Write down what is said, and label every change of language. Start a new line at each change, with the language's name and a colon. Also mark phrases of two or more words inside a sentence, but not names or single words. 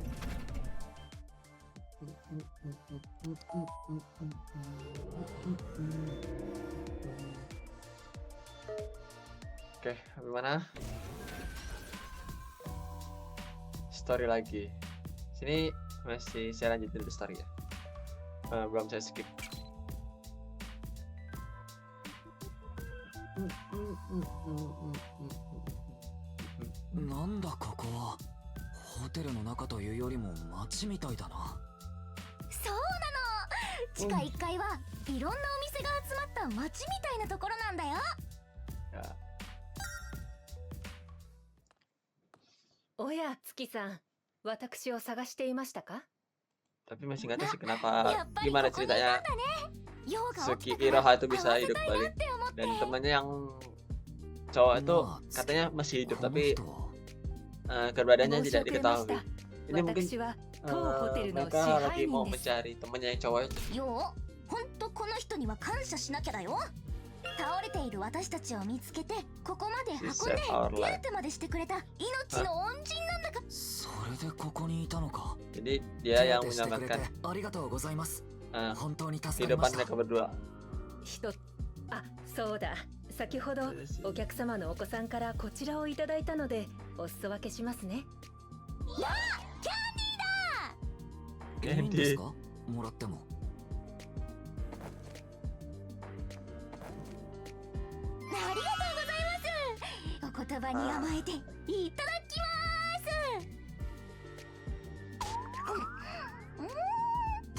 Indonesian: Oke, bagaimana? Story lagi. Sini masih saya lanjutin dulu story ya. Belum saya skip.
Japanese: なんだここは。ホテルの中というよりも街みたいだな。そうなの。地下1階はいろんなお店が集まった街みたいなところなんだよ。
Indonesian: Ya.
Japanese: おや月さん、私を探していましたか？
Indonesian: Tapi masih nggak tahu sih kenapa,
Japanese: やっぱり
Indonesian: gimana
Japanese: ここにいた
Indonesian: ceritanya
Japanese: んだね。用が起
Indonesian: Suki
Japanese: きたから
Indonesian: Iroha itu
Japanese: 会
Indonesian: bisa
Japanese: わせ
Indonesian: hidup
Japanese: たいな
Indonesian: kembali.
Japanese: って思って。
Indonesian: Dan temannya yang cowok itu
Japanese: まあ
Indonesian: katanya masih hidup
Japanese: この
Indonesian: tapi
Japanese: 人は
Indonesian: keberadaannya
Japanese: 申し
Indonesian: tidak
Japanese: 遅れまし
Indonesian: diketahui.
Japanese: た。
Indonesian: Ini mungkin
Japanese: 私は当ホテルの支
Indonesian: mereka
Japanese: 配
Indonesian: lagi mau
Japanese: 人です。
Indonesian: mencari temannya yang cowok itu.
Japanese: よう、ほんとこの人には感謝しなきゃだよ。倒れている私たちを見つけてここまで
English: She
Japanese: 運ん
English: saved
Japanese: で
English: our
Japanese: 手
English: life.
Japanese: 当てまでしてくれた命の恩人なんだか。それでここにいたのか。
Indonesian: Jadi dia
Japanese: 手
Indonesian: yang
Japanese: 当てしてくれて
Indonesian: menyelamatkan
Japanese: ありがとうございます。 uh, 本当に助かりま
Indonesian: kehidupan
Japanese: した。
Indonesian: mereka berdua.
Japanese: あ、そうだ。先ほどお客様のお子さんからこちらをいただいたのでお裾分けしますね。いいんですか？もらっても。ありがとうございます。お言葉に甘えていただきます。